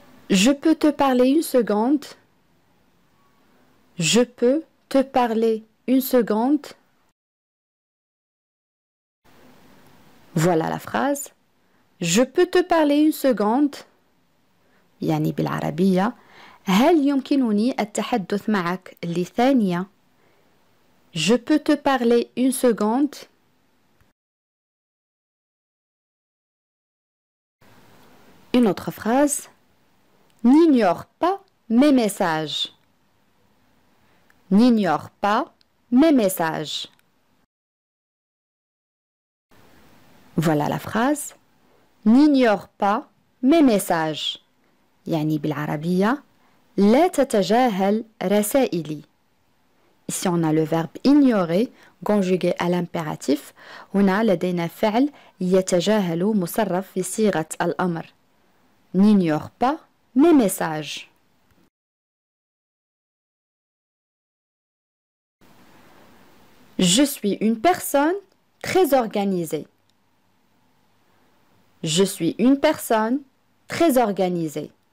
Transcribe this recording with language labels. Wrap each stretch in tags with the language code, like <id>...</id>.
<fr>Je peux te parler une seconde. Je peux te parler une seconde. Voilà la phrase. Je peux te parler une seconde.</fr> <ar>يعني بالعربية هل يمكنني التحدث معك لثانية؟</ar> <fr>Je peux te parler une seconde. Une autre phrase. N'ignore pas mes messages. N'ignore pas mes messages. Voilà la phrase. N'ignore pas mes messages.</fr> <ar>يعني بالعربية لا تتجاهل رسائلي.</ar> <fr>Ici on a le verbe ignorer conjugué à l'impératif.</fr> <ar>هنا لدينا فعل يتجاهل مصرف في صيغة الأمر.</ar> <fr>N'ignore pas mes messages. Je suis une personne très organisée. Je suis une personne très organisée.</fr>